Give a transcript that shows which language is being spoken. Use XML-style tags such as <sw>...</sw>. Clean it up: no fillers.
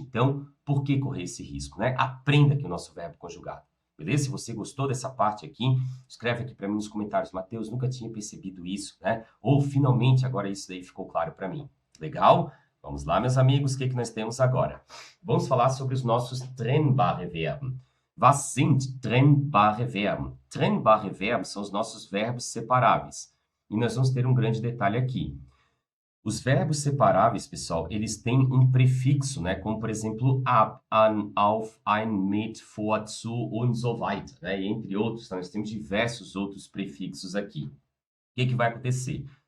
<pt>Então, por que correr esse risco, né? Aprenda aqui o nosso verbo conjugado. Beleza? Se você gostou dessa parte aqui, escreve aqui para mim nos comentários. Mateus, nunca tinha percebido isso, né? Ou, finalmente, agora isso daí ficou claro para mim. Legal? Vamos lá, meus amigos, o que nós temos agora? Vamos falar sobre os nossos trennbare Verben.</pt> <de>Was sind trennbare Verben?</de> <pt>Trennbare Verben são os nossos verbos separáveis. E nós vamos ter um grande detalhe aqui. Os verbos separáveis, pessoal, eles têm um prefixo, né? Como, por exemplo, ab, an, auf, ein, mit, vor, zu</pt> <de>und so weiter,</de> <pt>né? E entre outros, tá? Nós temos diversos outros prefixos aqui. O que vai acontecer?</pt>